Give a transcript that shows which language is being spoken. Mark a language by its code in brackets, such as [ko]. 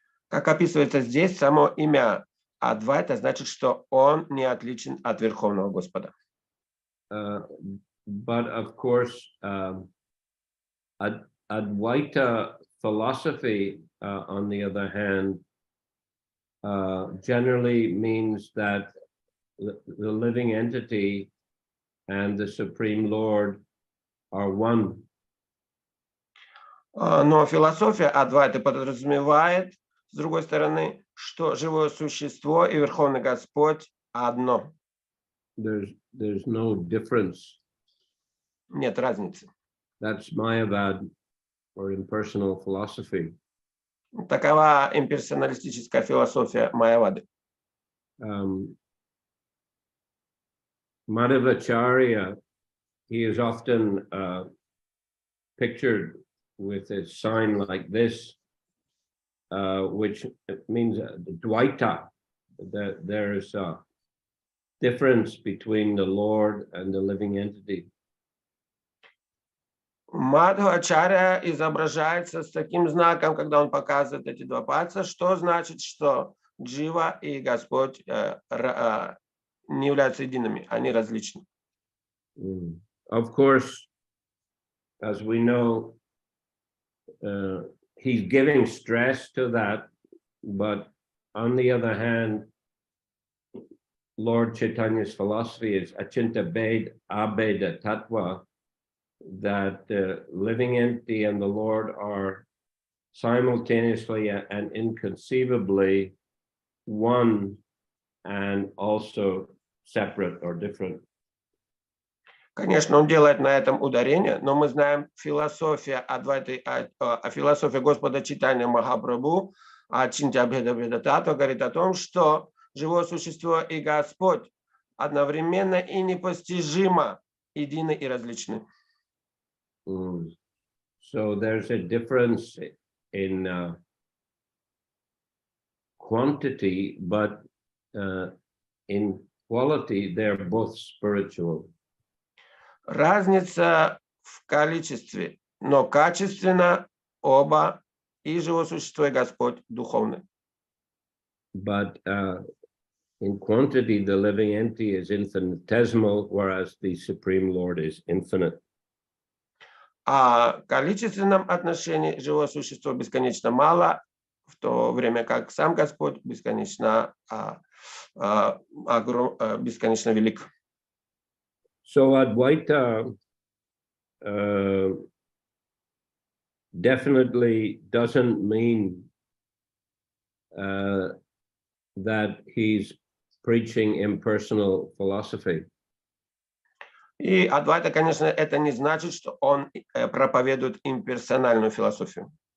[ru] Как описывается здесь, само имя Адвайта значит, что он не отличен от Верховного Господа. [en] But of course, Advaita philosophy, on the other hand, generally means that the living entity and the Supreme Lord are one. [ru] Но философия Адвайты подразумевает, с другой стороны, что живое существо и Верховный Господь одно. [en] There's no difference. [ru] Нет разницы. [en] That's Mayavad, or impersonal philosophy. [ru] Такова имперсоналистическая философия Майявады. [en] Madhavacharya, he is often pictured with a sign like this, which means Dvaita, that there is a difference between the Lord and the living entity. [ru] Мадхвачарья изображается с таким знаком, когда он показывает эти два пальца, что значит, что Джива и Господь не являются едиными, они различны. [en] Of course, as we know, he's giving stress to that, but on the other hand, Lord Chaitanya's philosophy is Achinta Bhed Abheda Tattva, that the living entity and the Lord are simultaneously and inconceivably one and also separate or different. [ru] Конечно, он делает на этом ударение, но мы знаем философия Адвайты, философия Господа Чайтаньи Махапрабху, Ачинтя Бхеда Бхеда Татва говорит о том, что живое существо и Господь одновременно и непостижимо едины и различны. [en] So there's a difference in quantity, but in quality, they're both spiritual. [ru] Разница в количестве, но качественно оба, и живое существо, и Господь духовны. [en] But in quantity, the living entity is infinitesimal, whereas the Supreme Lord is infinite. [ru] А в количественном отношении живое существо бесконечно мало, в то время как сам Господь бесконечно, бесконечно велик. [en] So Advaita definitely doesn't mean that he's preaching impersonal philosophy. [ru] И Адвайта, конечно, это не значит, что он проповедует имперсональную философию.